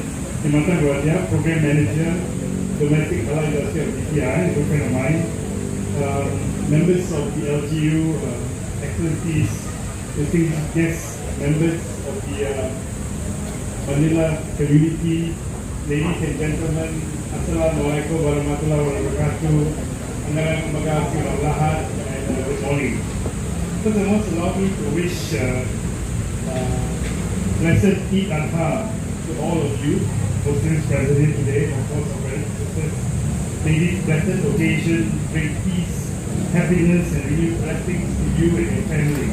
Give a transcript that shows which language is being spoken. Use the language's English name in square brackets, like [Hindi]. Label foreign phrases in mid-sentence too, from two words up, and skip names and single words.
[English] Timothy Guadia, Program Manager, Domestic Halal Industry of DTI, good friend of mine, members of the LGU, excellencies, distinguished guests, members of the Manila community, ladies and gentlemen, [Arabic] السلام عليكم ورحمة الله وبركاته, [Filipino] magandang umaga sa lahat, [English] and good morning. First and foremost, allow me to wish blessed Eid Adha to all of you, Muslims present today, of course, our brothers and sisters. May this blessed occasion bring peace, happiness, and renewed blessings to you and your family.